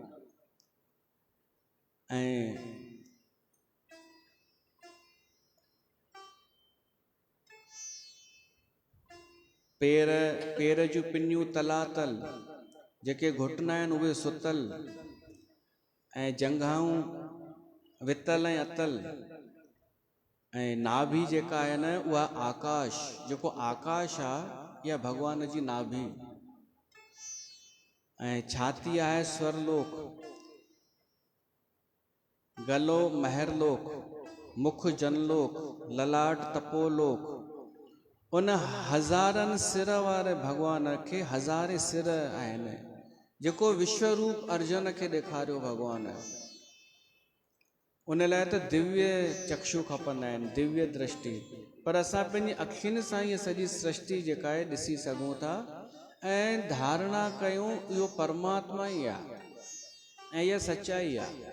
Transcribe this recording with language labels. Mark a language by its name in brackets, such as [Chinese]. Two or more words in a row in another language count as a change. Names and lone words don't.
[Sindhi] ऐं पेर जूं पिनियूं तलातल, जेके घुटना आहिनि उहे सुतल, ऐं जंघाऊं वितल ऐं अतल, ऐं नाभि जेका आहे न उहा आकाश, जेको आकाश आहे इहा भॻवान जी नाभि। ऐं छाती आहे स्वरलोक, गलो महरलोक, मुख जनलोक, ललाट तपोलोक। उन हज़ारनि सिर वारे भॻवान खे हज़ारे सिर आहिनि, जेको विश्वरूप अर्जुन खे ॾेखारियो भगवान, उन लाइ त दिव्य चक्षु खपंदा आहिनि, दिव्य दृष्टि। पर असां पंहिंजी अखियुनि सां इहा सॼी सृष्टि जेका आहे ॾिसी सघूं था ऐं धारणा कयूं इहो परमात्मा ई आहे ऐं इहा सच्चाई आहे।